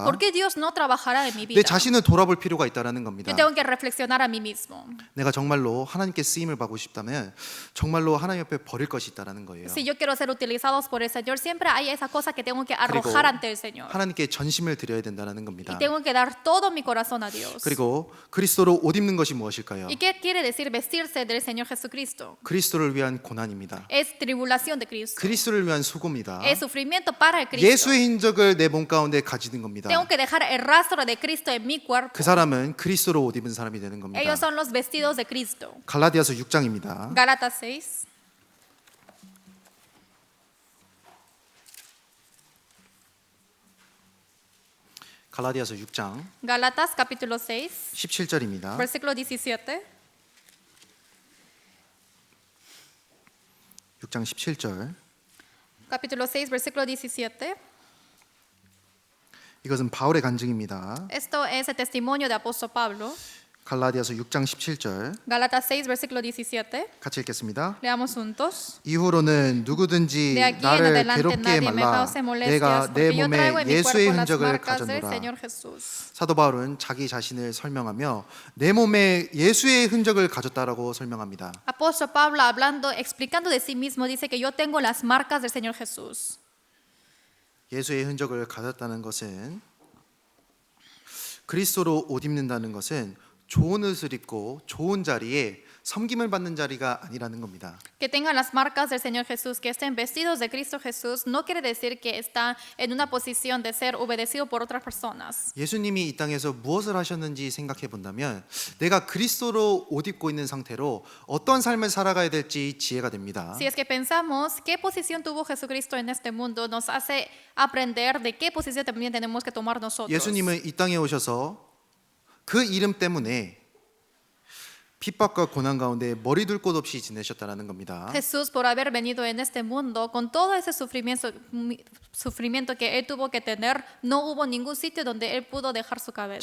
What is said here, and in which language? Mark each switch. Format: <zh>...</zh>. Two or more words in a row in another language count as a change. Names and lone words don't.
<es>¿Por qué Dios no trabajará en mi</es> <ko>내</ko> <es>vida?</es> <ko>자신을 돌아볼 필요가 있다라는 겁니다.</ko> <es>Yo tengo que reflexionar a mí mismo.</es> <ko>내가 내가 정말로 하나님께 쓰임을 받고 싶다면 정말로 하나님 앞에 버릴 것이 있다라는 거예요.</ko> <es>Si yo quiero ser utilizados por el Señor, siempre hay esa cosa que tengo que</es> <ko>그리고</ko> <es>arrojar ante el Señor.</es> <ko>하나님께 전심을 드려야 된다는</ko> <es>Y</es> <ko>겁니다.</ko> <es>tengo que dar todo mi corazón a Dios.</es> <ko>그리고 그리스도로 옷 입는 것이 무엇일까요?</ko> <es>¿Y qué quiere decir vestirse del Señor Jesucristo?</es> <ko>그리스도를 위한 고난입니다.</ko> <es>Es tribulación de Cristo.</es> <ko>그리스도를 위한 수고입니다.</ko> <es>Es sufrimiento para el Cristo.</es> <ko>예수의 흔적을 내 몸 가운데 가지는 겁니다.</ko> <es>Tengo que dejar el rastro de Cristo en mi cuerpo.</es> <ko>그 사람은 그리스도로 옷 입은 사람이 되는 겁니다.</ko> <es>Ellos son los vestidos de Cristo.</es> <ko>갈라디아서 6장입니다.</ko> <es>Gálatas 6.</es> <ko>갈라디아서 6장</ko> <es>Gálatas capítulo 6,</es> <ko>17절입니다.</ko> <es>versículo 17.</es> <ko>6장 17절.</ko> <es>Capítulo 6, versículo 17.</es> <ko>이것은 바울의 간증입니다.</ko> <es>Esto es el testimonio de apóstol Pablo.</es> <ko>갈라디아서 6장 17절</ko> <es>Gálatas 6, versículo 17.</es> <ko>같이 읽겠습니다.</ko> <es>Leamos juntos.</es> <ko>이후로는 누구든지</ko> <es>De aquí en</es> <ko>나를</ko> <es>adelante</es> <ko>괴롭게</ko> <es>nadie me</es> <ko>말라.</ko> <es>cause molestias,</es> <ko>내가 내</ko> <es>porque yo traigo</es> <ko>몸에</ko> <es>en mi</es> <ko>예수의</ko> <es>cuerpo las</es> <ko>흔적을</ko> <es>marcas del</es> <ko>가졌노라.</ko> <es>Señor Jesús.</es> <ko>사도 바울은 자기 자신을 설명하며 내 몸에 예수의 흔적을 가졌다라고 설명합니다.</ko> <es>Apóstol Pablo hablando, explicando de sí mismo, dice que yo tengo las marcas del Señor Jesús.</es> <ko>예수의 흔적을 가졌다는 것은 그리스도로 옷 입는다는 것은 좋은 옷을 입고 좋은 자리에 섬김을 받는 자리가 아니라는 겁니다.</ko> <es>Que tengan las marcas del Señor Jesús, que estén vestidos de Cristo Jesús, no quiere decir que están en una posición de ser obedecido por otras personas.</es> <ko>예수님이 이 땅에서 무엇을 하셨는지 생각해 본다면 내가 그리스도로 옷 입고 있는 상태로 어떤 삶을 살아가야 될지 지혜가 됩니다.</ko> <es>Si es que pensamos qué posición tuvo Jesucristo en este mundo, nos hace aprender de qué posición también tenemos que tomar nosotros.</es> <ko>예수님은 이 땅에 오셔서 그 이름 때문에 핍박과 고난 가운데 머리 둘 곳 없이 지내셨다는 겁니다.</ko> <es>Jesús, por haber venido en este mundo, con todo ese sufrimiento que él tuvo que tener, no hubo ningún sitio donde él pudo dejar su cabeza.</es>